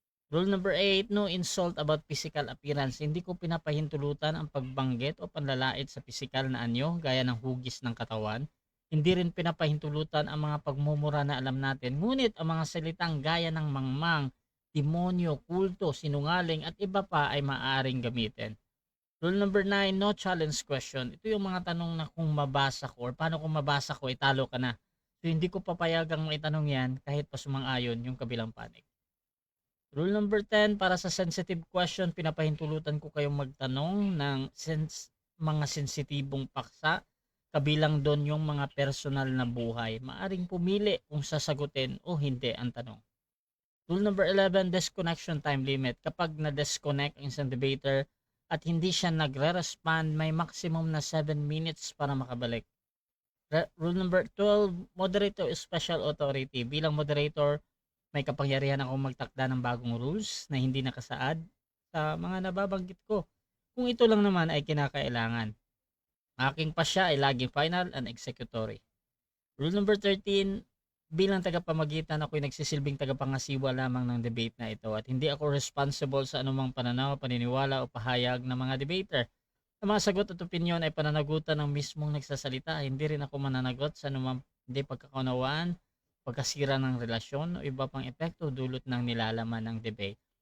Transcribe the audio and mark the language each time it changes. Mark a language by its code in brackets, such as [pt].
[en] Rule number 8, no insult about physical appearance. [tl] Hindi ko pinapahintulutan ang pagbanggit o panlalait sa physical na anyo gaya ng hugis ng katawan. Hindi rin pinapahintulutan ang mga pagmumura na alam natin. Ngunit ang mga salitang gaya ng mangmang, demonyo, kulto, sinungaling at iba pa ay maaaring gamitin. [en] Rule number 9, no challenge question. [tl] Ito yung mga tanong na kung mabasa ko or paano kung mabasa ko, italo ka na. So hindi ko papayagang maitanong yan kahit pa sumang-ayon yung kabilang panig. [en] Rule number 10, [tl] para sa sensitive question, pinapahintulutan ko kayong magtanong ng mga sensitibong paksa. Kabilang doon yung mga personal na buhay. Maaring pumili kung sasagutin o hindi ang tanong. [en] Rule number 11, disconnection time limit. [tl] Kapag na-disconnect ang isang debater at hindi siya nagre-respond, may maximum na 7 minutes para makabalik. [en] Rule number 12, moderator is special authority. [tl] Bilang moderator, may kapangyarihan akong magtakda ng bagong rules na hindi nakasaad sa mga nababanggit ko. Kung ito lang naman ay kinakailangan. Aking pasya ay laging [en] final and executory. Rule number 13, [tl] bilang tagapamagitan ako'y nagsisilbing tagapangasiwa lamang ng debate na ito at hindi ako responsible sa anumang pananaw, paniniwala o pahayag ng mga debater. Ang mga sagot at opinyon ay pananagutan ng mismong nagsasalita. Hindi rin ako mananagot sa anumang hindi pagkakaunawaan, pagkasira ng relasyon o iba pang epekto dulot ng nilalaman ng debate.